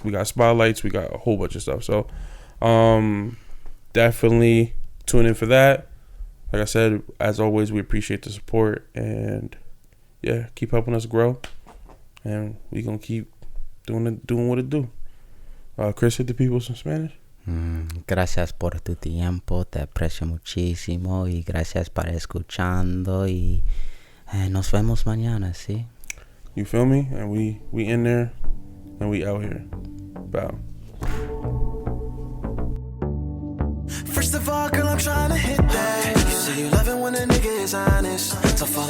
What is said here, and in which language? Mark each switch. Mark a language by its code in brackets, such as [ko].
[en] We got spotlights. We got a whole bunch of stuff. So definitely tune in for that. Like I said, as always, we appreciate the support, and yeah, keep helping us grow, and we gonna keep doing what it do. Chris, hit the people some Spanish. [es] Gracias por tu tiempo, te aprecio muchísimo, y gracias por escuchando, y nos vemos mañana, ¿sí? [en] You feel me? And we in there, and we out here. Bow. First of all, girl, I'm trying to hit that. You say you love it when a nigga is honest. So fall in love, can you make me a promise? Been there, done that, seen it all.